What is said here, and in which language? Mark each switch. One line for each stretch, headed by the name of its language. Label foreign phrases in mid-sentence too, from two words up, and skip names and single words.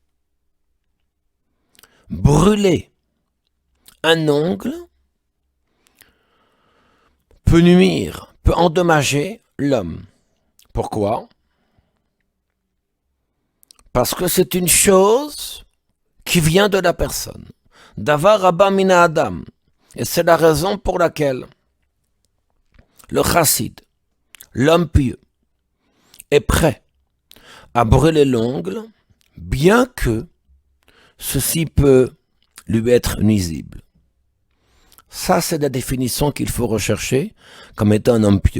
French: Brûler un ongle peut nuire, peut endommager l'homme. Pourquoi? Parce que c'est une chose qui vient de la personne.
Hebrew: דבר רבה מנה אדם.
French: Et c'est la raison pour laquelle le chassid, l'homme pieux, est prêt à brûler l'ongle, bien que ceci peut lui être nuisible. Ça, c'est la définition qu'il faut rechercher comme étant un homme pieux.